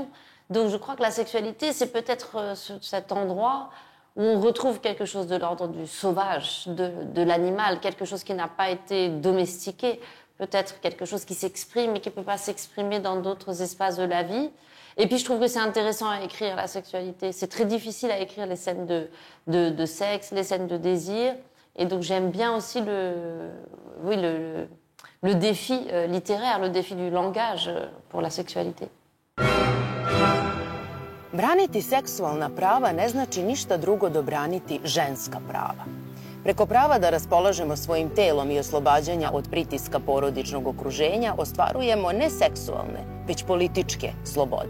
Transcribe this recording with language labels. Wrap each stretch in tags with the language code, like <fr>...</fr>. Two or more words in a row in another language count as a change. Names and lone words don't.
<fr>Donc je crois que la sexualité, c'est peut-être cet endroit où on retrouve quelque chose de l'ordre du sauvage, de l'animal, quelque chose qui n'a pas été domestiqué, peut-être quelque chose qui s'exprime et qui ne peut pas s'exprimer dans d'autres espaces de la vie. Et puis je trouve que c'est intéressant à écrire la sexualité. C'est très difficile à écrire les scènes de sexe, les scènes de désir. Et donc j'aime bien aussi le défi littéraire, le défi du langage pour la sexualité.</fr> <sr>Braniti seksualna prava ne znači ništa drugo do braniti ženska prava. Preko prava da raspolažemo svojim telom i oslobađanja od pritiska porodičnog okruženja ostvarujemo ne seksualne, već političke slobode.</sr>